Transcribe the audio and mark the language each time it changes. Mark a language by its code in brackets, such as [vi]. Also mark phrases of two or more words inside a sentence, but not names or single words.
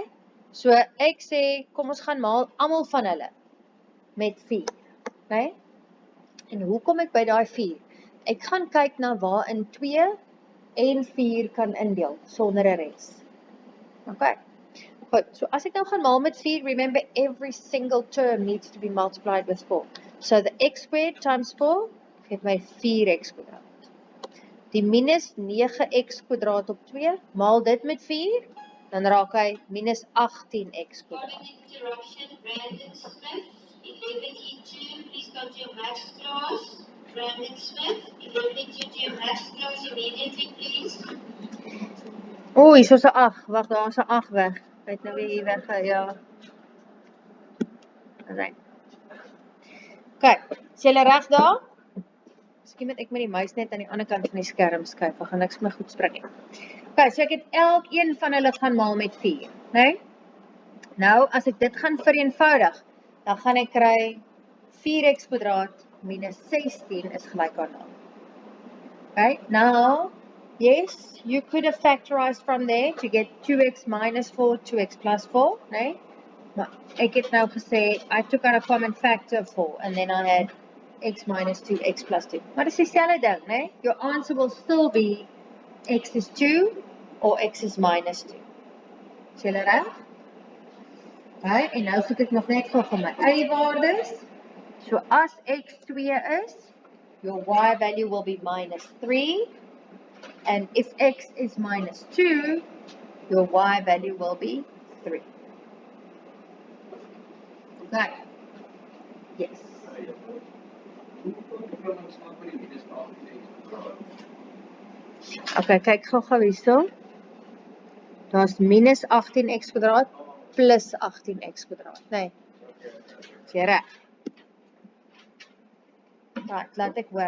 [af] So ek sê kom ons gaan maal almal van hulle met 4. Okay? En hoe kom ek by daai 4? Ek gaan kyk na waar in 2 en 4 kan indeel sonder 'n res. Okay. Goed, so as ek nou gaan maal met 4, [en] remember every single term needs to be multiplied with 4. So the x squared times 4 [af] geef my 4x kwadraat. Die minus 9x kwadraat op 2, maal dit met 4, dan raak hy minus 18x kwadraat. [en] Following interruption, Brandon Smith, 11E2, please come to your maths class. Brandon Smith, 11E2 to your maths class immediately, please. [af] O, hier is 'n 8. Wag, daar is 'n 8 weg. Hy het nou weer hier weg, ja. Alright. Kyk, is julle reg daar? Miskien moet ek met die muis net aan die ander kant van die skerm skuif, want gaan niks my goed spring nie. Okay, so ek het elkeen van hulle gaan maal met 4, né? Nou, as ek dit gaan vereenvoudig, dan gaan ek kry 4x kwadraat minus 16 is gelyk aan 0. [en] Okay, now, yes, you could have factorized from there to get 2x minus 4, 2x plus 4, [af] né? Maar ek het nou gesê, [en] I took out a common factor of 4, and then I had x minus 2, x plus 2. [af] Maar dit is dieselfde ding, né? [en] Your answer will still be x is 2 or x is minus 2. [af] Is julle reg? Okay, en nou soek ek nog net gou vir my y-waardes. So as x 2 is, [en] your y value will be minus 3. And if x is minus 2, your y value will be 3. Okay. Yes. [af] Okay, kyk gou hierso. Daar's minus 18x kwadraat plus 18x kwadraat, nee. Is jy reg? Right, laat ek hoor.